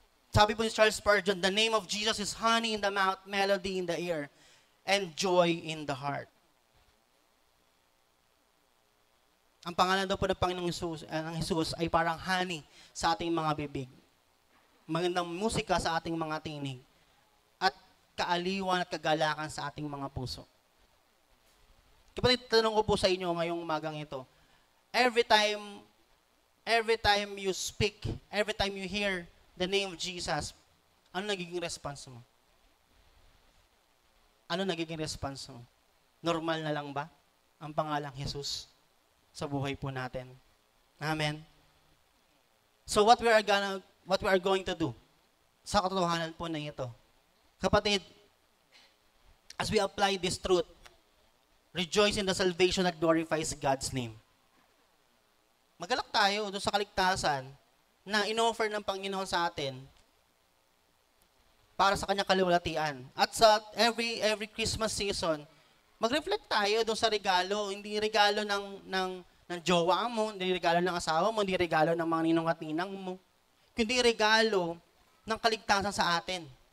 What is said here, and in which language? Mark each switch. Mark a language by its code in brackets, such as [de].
[tl] Sabi po ni [en] Charles Spurgeon, the name of Jesus is honey in the mouth, melody in the ear, and joy in the heart. [tl] Ang pangalan daw po ng Panginoong Jesus ay parang honey sa ating mga bibig. Magandang musika sa ating mga tinig. At kaaliwan at kagalakan sa ating mga puso. Kapatid, tanong ko po sa inyo ngayong umagang ito. [en] Every time you speak, every time you hear the name of Jesus, [tl] ano nagiging [en] response mo? [tl] Ano nagiging response mo? Normal na lang ba ang pangalang Jesus sa buhay po natin? [en] Amen? So what we are going to do [tl] sa katotohanan po na ito? [en] Kapatid, as we apply this truth, rejoice in the salvation that glorifies God's name. [tl] Magalak tayo doon sa kaligtasan na in-offer ng Panginoon sa atin para sa kanyang kalawalhatian. At sa [en] every Christmas season, [tl] mag-reflect tayo doon sa regalo, hindi regalo ng jowa mo, hindi regalo ng asawa mo, hindi regalo ng mga ninong at ninang mo, kundi regalo ng kaligtasan sa atin.